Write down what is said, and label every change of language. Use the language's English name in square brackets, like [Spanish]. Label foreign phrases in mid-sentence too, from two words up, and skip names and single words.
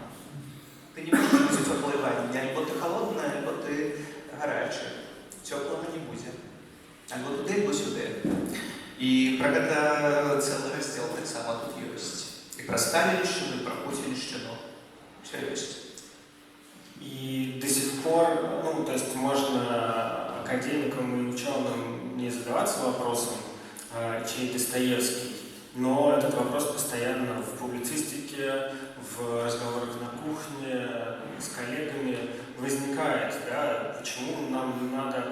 [Belarusian] Ты не можаш быць у цёплай ванне, альбо ты халодная, альбо ты гарячая. Цёплага не будзе. Альбо туды, альбо сюды. І пра гэта цэлы раздзел таксама тут ёсць. І пра сталіншчыну, і пра пуціншчыну. Усё ёсць. [Russian] И до сих пор, то есть можно академикам и ученым не задаваться вопросом, чей Достоевский, но этот вопрос постоянно в публицистике, в разговорах на кухне, с коллегами возникает, да, почему нам надо